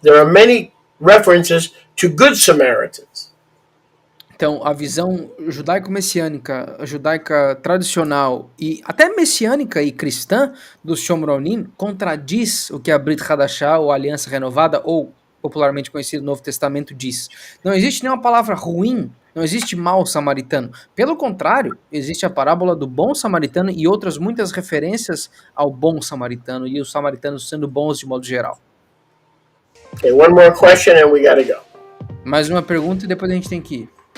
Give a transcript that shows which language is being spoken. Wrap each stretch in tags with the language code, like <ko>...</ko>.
<en>There are many references to good Samaritans.</en> <pt>Então, a visão judaico-messiânica, judaica tradicional e até messiânica e cristã dos Shomronim contradiz o que a Brit Hadashah, ou Aliança Renovada, ou popularmente conhecido Novo Testamento, diz. Não existe nenhuma palavra ruim, não existe mau samaritano. Pelo contrário, existe a parábola do bom samaritano e outras muitas referências ao bom samaritano e os samaritanos sendo bons de modo geral.</pt> <en>Okay, one more question and we gotta go.</en> <pt>Mais uma pergunta e depois a gente tem que ir.</pt>